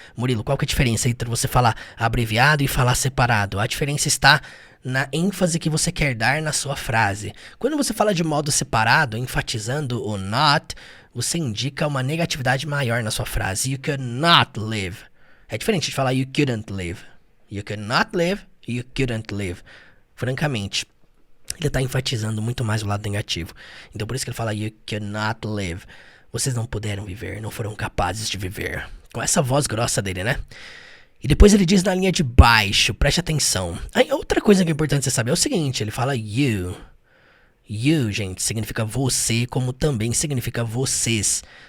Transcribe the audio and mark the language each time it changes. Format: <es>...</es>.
<pt>Murilo, qual que é a diferença entre você falar abreviado e falar separado? A diferença está na ênfase que você quer dar na sua frase. Quando você fala de modo separado, enfatizando o not, você indica uma negatividade maior na sua frase.</pt> <en>You could not live.</en> <pt>É diferente de falar</pt> <en>you couldn't live. You could not live, you couldn't live.</en> <pt>Francamente, ele está enfatizando muito mais o lado negativo. Então por isso que ele fala</pt> <en>you could not live.</en> <pt>Vocês não puderam viver, não foram capazes de viver. Com essa voz grossa dele, né? E depois ele diz na linha de baixo, preste atenção. Aí, outra coisa que é importante você saber é o seguinte, ele fala you. You, gente, significa você, como também significa vocês.</pt>